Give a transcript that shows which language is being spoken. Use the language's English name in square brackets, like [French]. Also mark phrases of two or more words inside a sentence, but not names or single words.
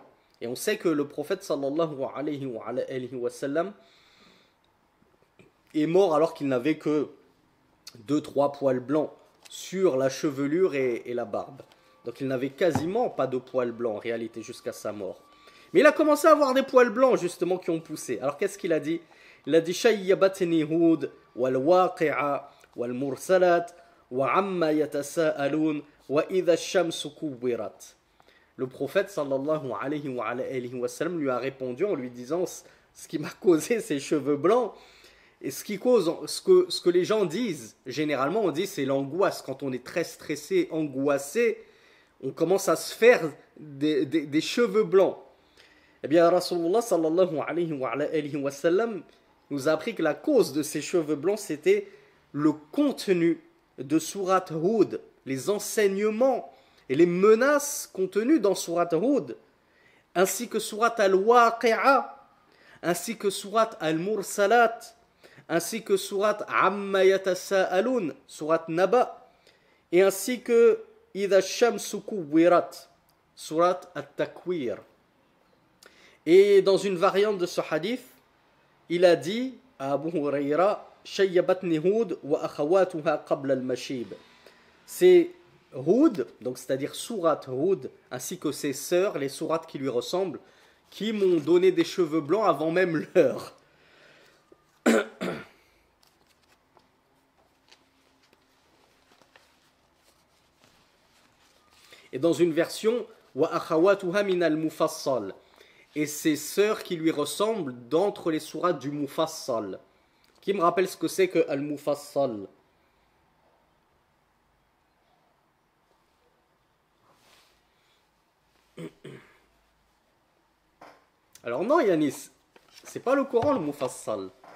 [French] Et on sait que le prophète [Arabic] صلى الله عليه وسلم [French] est mort alors qu'il n'avait que 2-3 poils blancs sur la chevelure et la barbe. Donc il n'avait quasiment pas de poils blancs en réalité jusqu'à sa mort. Mais il a commencé à avoir des poils blancs justement qui ont poussé. Alors qu'est-ce qu'il a dit? Il a dit [Arabic] شيبتني هود والواقعة والمرسلات وعم يتساءلون وإذا الشمس كورت. [French] Le prophète [Arabic] صلى الله عليه وسلم [French] lui a répondu en lui disant ce qui m'a causé ces cheveux blancs et ce qui cause ce que les gens disent. Généralement on dit c'est l'angoisse. Quand on est très stressé, angoissé, on commence à se faire des cheveux blancs. Eh bien Rasulullah [Arabic] صلى الله عليه وسلم [French] nous a appris que la cause de ces cheveux blancs c'était le contenu de Surat Hud, les enseignements et les menaces contenues dans Surat Hud, ainsi que Surat Al-Waqi'a, ainsi que Surat Al-Mursalat, ainsi que Surat Amma Yatasa'alun, Surat Naba, et ainsi que Idha Shamsu Kuwirat, Surat At-Takwir. Et dans une variante de ce hadith, il a dit à Abu Hurayra, [Arabic] شيبتني هود وأخواتها قبل المشيب. [French] C'est Hud, donc c'est-à-dire Surat Hud, ainsi que ses sœurs, les sourates qui lui ressemblent, qui m'ont donné des cheveux blancs avant même l'heure. Et dans une version, [Arabic] وأخواتها من المفصل, [French] et ses sœurs qui lui ressemblent d'entre les sourates du Mufassal. Qui me rappelle ce que c'est que al-Mufassal? Alors non Yanis, c'est pas le Coran le Mufassal.